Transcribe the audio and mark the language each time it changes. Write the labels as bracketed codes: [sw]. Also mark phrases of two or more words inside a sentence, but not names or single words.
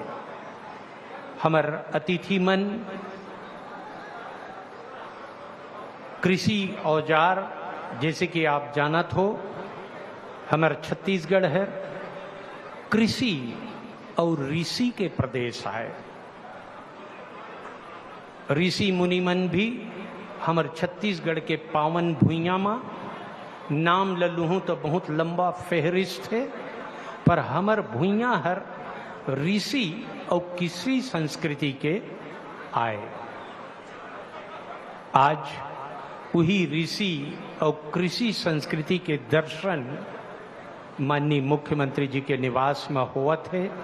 [hne] हमर अतिथि मन कृषि औजार, जैसे कि आप जानत हो हमार छत्तीसगढ़ है कृषि और ऋषि के प्रदेश है। ऋषि मुनिमन भी हमार छत्तीसगढ़ के पावन भुइया में नाम ललूँ तो बहुत लंबा फेहरिस्त है, पर हमर भुइया हर ऋषि और कृषि संस्कृति के आए। आज वही ऋषि और कृषि संस्कृति के दर्शन माननीय मुख्यमंत्री जी के निवास में हुआ थे।